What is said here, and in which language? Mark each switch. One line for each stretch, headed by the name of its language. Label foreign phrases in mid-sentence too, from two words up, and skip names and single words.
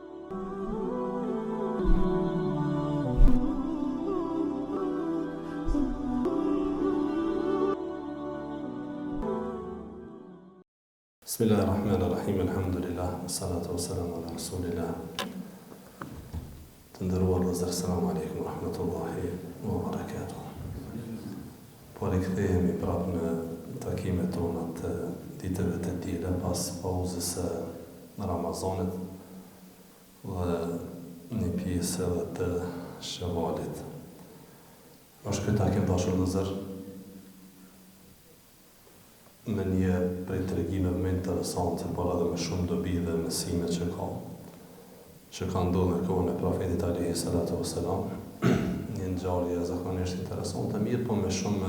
Arabic: بسم الله الرحمن الرحيم، الحمد لله، الصلاة والسلام على رسول الله.
Albanian: Të nderuar vëllezër,
Arabic: السلام عليكم ورحمة الله وبركاته.
Albanian: Po rikthehemi prapë në takimet tona të ditëve të tjera pas pauzës së Ramazanit dhe një pjesë edhe të Shevalit. Është ky takim dashur vëllezër me një prej tregimeve më interesante, por edhe me shumë dobi dhe mësime që ka ndodhur në kohën e profetit
Arabic: عليه الصلاة والسلام,
Albanian: një ngjarje zakonisht interesante, mirë, po me